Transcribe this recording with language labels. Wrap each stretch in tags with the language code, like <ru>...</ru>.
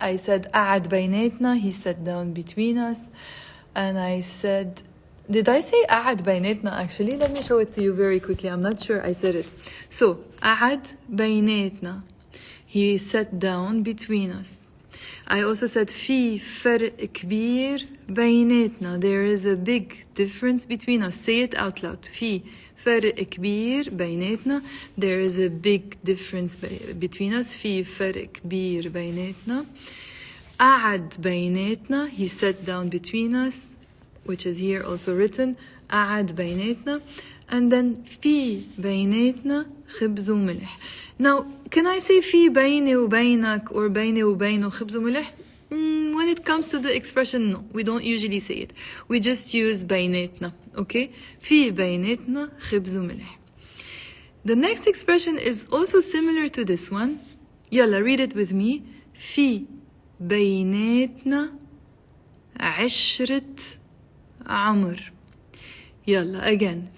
<en>I said</en> <ar>قعد بيناتنا,</ar> <en>he sat down between us. And I said, did I say</en> <ar>قعد بيناتنا</ar> <en>actually? Let me show it to you very quickly. I'm not sure I said it. So</en> <ar>قعد بيناتنا,</ar> <en>he sat down between us. I also said</en> <ar>في فرق كبير بيناتنا.</ar> <en>There is a big difference between us. Say it out loud.</en> <ar>في فرق كبير بيناتنا.</ar> <en>There is a big difference between us.</en> <ar>في فرق كبير بيناتنا. قعد بيناتنا.</ar> <en>He sat down between us, which is here also written.</en> <ar>قعد بيناتنا.</ar> <en>And then</en> <ar>في بيناتنا خبز وملح.</ar> <en>Now, can I say</en> <ar>في بيني وبينك or بيني وبينه خبز وملح?</ar> <en>When it comes to the expression, no. We don't usually say it. We just use بيناتنا.</en> <ar>Okay? في بيناتنا خبز وملح.</ar> <en>The next expression is also similar to this one. يلا, read it with me.</en> <ar>في بيناتنا عشرة عمر. يلا, again.</ar>